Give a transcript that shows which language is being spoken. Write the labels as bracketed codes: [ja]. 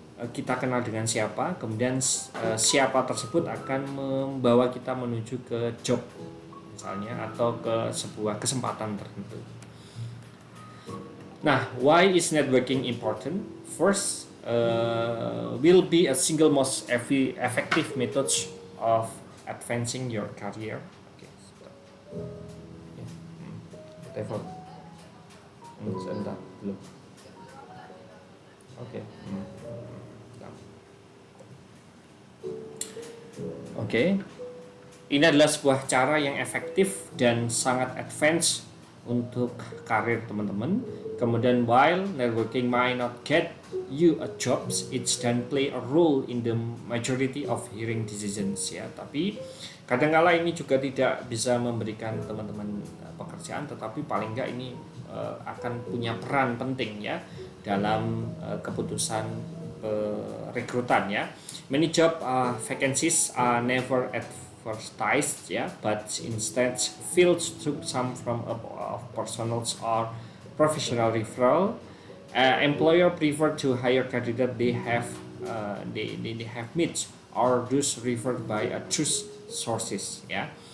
[id] Kita kenal dengan siapa, kemudian siapa tersebut akan membawa kita menuju ke job misalnya atau ke sebuah kesempatan tertentu. [en] Nah, why is networking important? First, will be a single most effective method of advancing your career. [id] Okay, telepon. Sebentar, belum. Oke. Oke, ini adalah sebuah cara yang efektif dan sangat advance untuk karir teman-teman. [en] Kemudian while networking might not get you a job, it can play a role in the majority of hiring decisions ya. [id] Tapi kadang-kala ini juga tidak bisa memberikan teman-teman pekerjaan, tetapi paling enggak ini akan punya peran penting ya dalam keputusan rekrutan ya. [en] Many job vacancies are never advertised ya, but instead filled through some from of personal or professional referral. Employer prefer to hire candidate they have met or those referred by a trust sources ya.